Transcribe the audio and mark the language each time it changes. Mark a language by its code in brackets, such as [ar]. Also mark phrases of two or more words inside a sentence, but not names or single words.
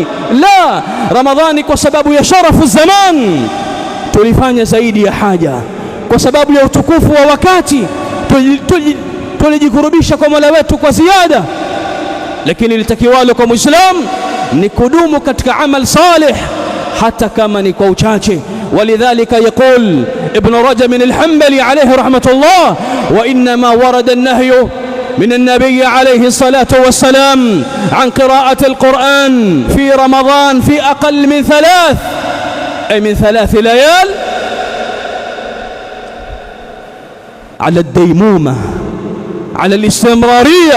[sw] La, Ramadhani kwa sababu ya [ar] شرف الزمان [sw] tulifanya zaidi ya haja, kwa sababu ya utukufu wa wakati tulijikurubisha kwa Mola wetu kwa ziada. Lakini litakiwalo kwa Muislamu ni kudumu katika [ar] عمل صالح [sw] hata kama ni kwa uchache. [ar] ولذلك يقول ابن رجب الحنبلي عليه رحمة الله، وإنما ورد النهي من النبي عليه الصلاة والسلام عن قراءة القرآن في رمضان في أقل من 3 أي من 3 ليال على الديمومة، على الاستمرارية.